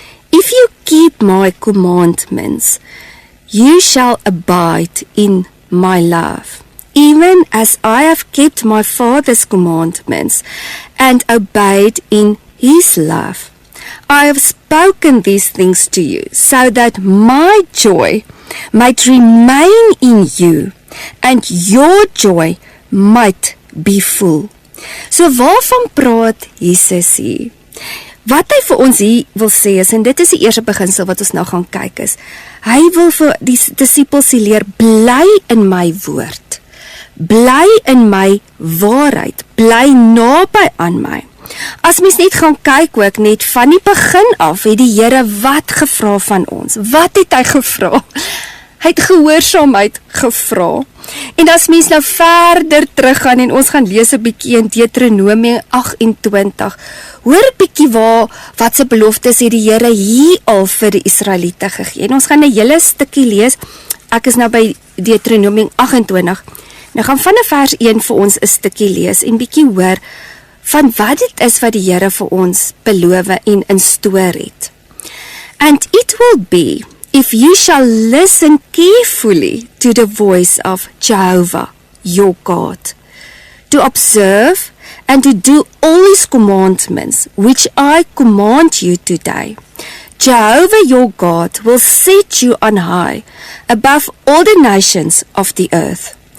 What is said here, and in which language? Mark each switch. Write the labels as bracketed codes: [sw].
[en] If you keep my commandments, you shall abide in my love, even as I have kept my Father's commandments and obeyed in his love. I have spoken these things to you, so that my joy might remain in you, and your joy might be full. [af] So waarvan praat Jesus hier? Wat hy vir ons hier wil sê is, en dit is die eerste beginsel wat ons nou gaan kyk is, hy wil vir die disippels leer, bly in my woord, bly in my waarheid, bly naby aan my. As mens net gaan kyk ook net van die begin af, het die Here wat gevra van ons? Wat het hy gevra? Hy het gehoorsaamheid gevra. En as mens nou verder teruggaan en ons gaan lees 'n bietjie in Deuteronomium 28, hoor 'n bietjie wat se beloftes het die Here hier al vir die Israeliete gegee. En ons gaan 'n hele stukkie lees. Ek is nou by Deuteronomium 28. Nou gaan van vers 1 vir ons 'n stukkie lees en bietjie hoor van wat dit is wat die Here vir ons beloof en instoor het. [en] And it will be, if you shall listen carefully to the voice of Jehovah, your God, to observe and to do all his commandments, which I command you today, Jehovah your God will set you on high above all the nations of the earth.